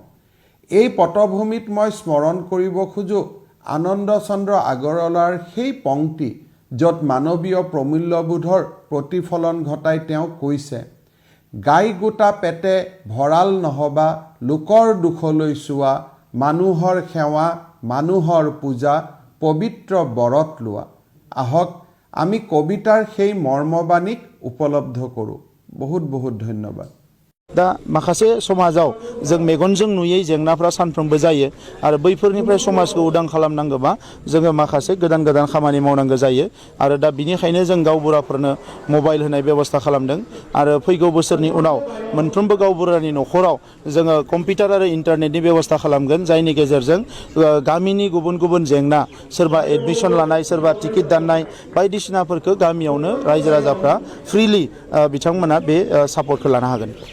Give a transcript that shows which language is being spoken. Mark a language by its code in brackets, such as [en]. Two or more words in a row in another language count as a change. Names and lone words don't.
[as] এই পটভূমিত মই স্মৰণ কৰিব খোজো আনন্দ চন্দ্ৰ আগৰৱালাৰ সেই পংক্তি য'ত মানৱীয় প্ৰমূল্যবোধৰ প্ৰতিফলন ঘটাই তেওঁ কৈছে, গাই গোটা পেটে ভঁৰাল নহবা লোকৰ দুখলৈ চোৱা, মানুহৰ সেৱা মানুহৰ পূজা পবিত্ৰ বৰত লোৱা। আহক আমি কবিতাৰ সেই মৰ্মবাণীক উপলব্ধ কৰোঁ। বহুত বহুত ধন্যবাদ। [brx] दा माखासे समाजाव जों मेगनजों नुयै जेंनाफ्रा सानफ्रोमबो जायो आरो बैफोरनिफ्राय समाजखौ उदां खालामनांगौबा जोङो माखासे गोदान गोदान खामानि मावनांगौ जायो आरो दा बिनिखायनो जों गावबुराफोरनो मबाइल होनाय बेबस्था खालामदों आरो फैगौ बोसोरनि उनाव मोनफ्रोमबो गावबुरानि न'खराव जोङो कम्पिउटार आरो इन्टारनेटनि बेबस्था खालामगोन जायनि गेजेरजों गामिनि गुबुन गुबुन जेंना सोरबा एडमिशन लानाय सोरबा टिकेट दाननाय बायदिसिनाफोरखौ गामियावनो रायजो राजाफ्रा फ्रिलि बिथांमोना बे सापर्टखौ लानो हागोन।